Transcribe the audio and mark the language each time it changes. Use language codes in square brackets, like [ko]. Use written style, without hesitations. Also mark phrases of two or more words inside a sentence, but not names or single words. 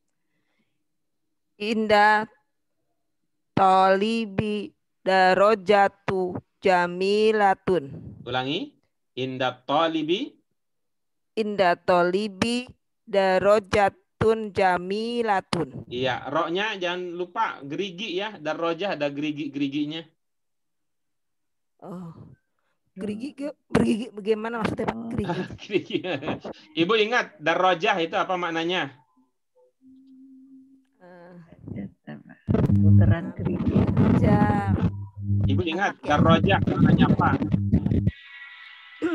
[ar] عند طالبٍ دراجةٌ جميلةٌ. [id] Ulangi. [ar] عند طالبٍ دراجةٌ جميلةٌ. [id] Iya, roknya jangan lupa gerigi ya. Darajah ada gerigi-geriginya. Oh. Gerigi bagaimana maksudnya Pak? Gerigi. Ibu ingat darajah itu apa maknanya? Putaran gerigi. Ibu ingat darajah maknanya apa?